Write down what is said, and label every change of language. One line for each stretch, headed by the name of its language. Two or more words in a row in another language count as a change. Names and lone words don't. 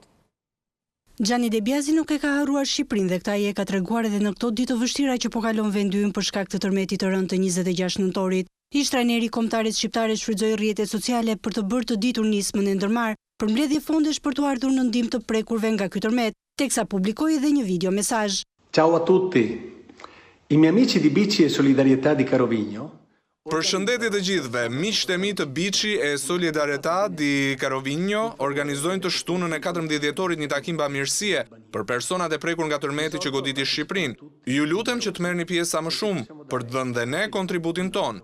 Albanian: Gjani Debjazi nuk e ka harruar Shqipërinë dhe këta i e ka treguar edhe në këto ditë të vështira që po kalon vendi ynë për shkak të tërmetit të rënd të 26 nëntorit. Ish trajneri kombëtares shqiptare shfrytëzoi rrjetet sociale për të bërë të ditur nismën e ndërmarrë për mbledhje fondesh për të ardhur në ndihmë të prekurve nga ky tërmet, teksa publikoi edhe një video mesazh.
Italian: Ciao a tutti. I miei amici di Bici e Solidarietà di Carovigno.
Albanian: Përshëndetje të gjithëve, miqtë e mi të Bici e Solidarietà di Carovigno organizojnë të shtunën e 14 dhjetorit një takim bamirësie për personat e prekur nga tërmeti që goditi Shqipërinë. Ju lutem që të merrni pjesë sa më shumë për të dhënë dhe ne kontributin ton.